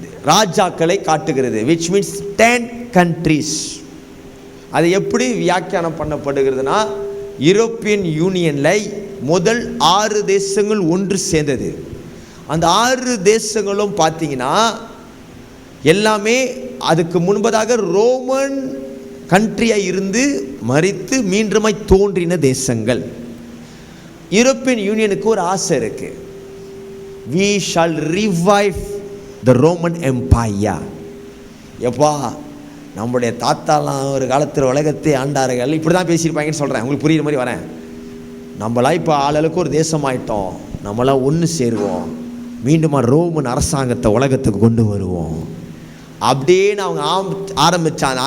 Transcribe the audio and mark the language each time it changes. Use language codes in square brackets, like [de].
[ta] ராஜாக்களை காட்டுகிறது, [en] which means 10 countries. [ta] அது எப்படி வியாக்கியானம் பண்ணப்படுகிறதுனா, யூரோப்பியன் யூனியனில் முதல் 6 தேசங்கள் ஒன்று சேர்ந்தது. அந்த 6 தேசங்களும் பார்த்தீங்கன்னா எல்லாமே அதுக்கு முன்பதாக ரோமன் கண்ட்ரியாக இருந்து மரித்து மீண்டுமாய் தோன்றின தேசங்கள். யூரோப்பியன் யூனியனுக்கு ஒரு ஆசை இருக்கு, [en] we shall revive the Roman Empire. [ta] எப்பா நம்முடைய தாத்தாலாம் ஒரு காலத்தில் உலகத்தை ஆண்டார்கள், இப்படி தான் பேசியிருப்பாங்கன்னு சொல்கிறேன், உங்களுக்கு புரியுற மாதிரி வரேன். நம்மளாம் இப்போ ஆளுக்கு ஒரு தேசம் ஆயிட்டோம், நம்மளாம் ஒன்று சேருவோம், மீண்டும் ரோமன் அரசாங்கத்தை உலகத்துக்கு கொண்டு வருவோம் அப்படின்னு அவங்க ஆரம்பித்தாங்க.